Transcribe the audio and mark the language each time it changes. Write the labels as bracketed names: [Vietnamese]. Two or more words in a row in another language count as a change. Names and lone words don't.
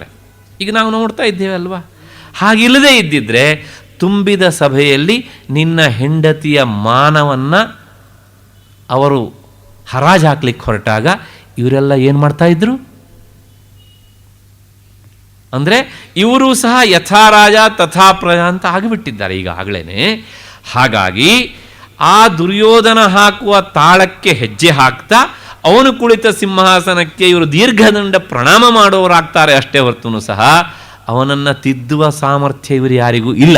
[Kannada] ಈಗ ನಾವು ನೋಡ್ತಾ ಇದ್ದೇವೆ ಅಲ್ವಾ? ಹಾಗಿಲ್ಲದೆ ಇದ್ದಿದ್ರೆ ತುಂಬಿದ ಸಭೆಯಲ್ಲಿ ನಿನ್ನ ಹೆಂಡತಿಯ ಮಾನವನ್ನು ಅವರು ಹರಾಜು ಹಾಕ್ಲಿಕ್ಕೆ ಹೊರಟಾಗ ಇವರೆಲ್ಲ ಏನು ಮಾಡ್ತಾ ಇದ್ರು ಅಂದರೆ ಇವರು ಸಹ [Sanskrit] ಯಥಾ ರಾಜ ತಥಾ ಪ್ರಜಾ [Kannada] ಅಂತ ಆಗಿಬಿಟ್ಟಿದ್ದಾರೆ ಈಗಾಗಲೇ. ಹಾಗಾಗಿ ಆ ದುರ್ಯೋಧನ ಹಾಕುವ ತಾಳಕ್ಕೆ ಹೆಜ್ಜೆ ಹಾಕ್ತಾ ಅವನು ಕುಳಿತ ಸಿಂಹಾಸನಕ್ಕೆ ಇವರು ದೀರ್ಘದಂಡ ಪ್ರಣಾಮ ಮಾಡೋರಾಗ್ತಾರೆ ಅಷ್ಟೇ ಹೊರತು ಸಹ ಅವನನ್ನು ತಿದ್ದುವ ಸಾಮರ್ಥ್ಯ ಇವರು ಯಾರಿಗೂ ಇಲ್ಲ.